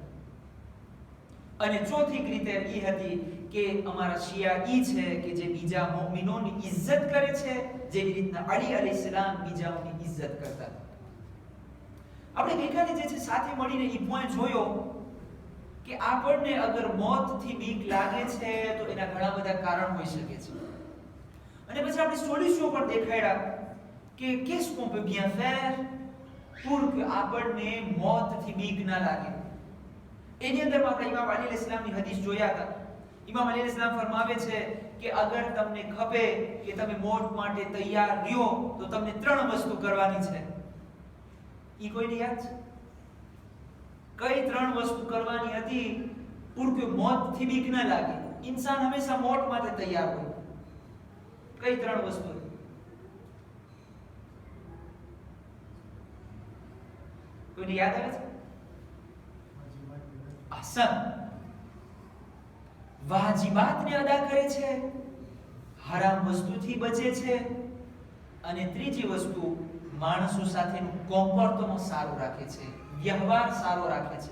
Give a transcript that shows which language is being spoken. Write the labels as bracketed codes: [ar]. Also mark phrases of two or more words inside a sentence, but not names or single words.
[gu] અને ચોથી રીતે એ હતી કે અમારા શિયા ઈ છે કે જે બીજા મુમિનોની ઇજ્જત કરે છે, જેવી રીતના અલી અલૈહિસ્સલામ બીજાઓની ઇજ્જત કરતા. આપણે ગઈકાલે જે છે સાથે મળીને ઈ પોઈન્ટ જોયો કે આપણને અગર મોતથી બીક લાગે છે તો એના ઘણા બધા કારણ હોઈ શકે છે. અને પછી આપણે સોલ્યુશન પણ દેખાડ્યા કે [fr] qu'est-ce qu'on peut bien faire pour que [gu] આપણને મોતથી બીક ના લાગે. એની અંદર આપણે ઇમામ અલી અલૈહિસ્સલામની હદીસ જોયા હતા. ઇમામ અલી અલૈહિસ્સલામ ફરમાવે છે કે અગર તમને ખપે કે તમે મોત માટે તૈયાર રહ્યો તો તમને 3 વસ્તુ કરવાની છે. ઈ કોઈને યાદ છે? કઈ 3 વસ્તુ કરવાની હતી [fr] pour que [gu] મોતથી બીક ના લાગે? ઇન્સાન હંમેશા મોત માટે તૈયાર હોય. કઈ 3 વસ્તુ? કોઈને યાદ આવે છે? ahsan, વાજિબાતને અદા કરે છે, હરામ વસ્તુથી બચે છે, અને ત્રીજી વસ્તુ માણસો સાથેનું કોમ્પોર્ટમેન્ટ સારું રાખે છે, વ્યવહાર સારો રાખે છે.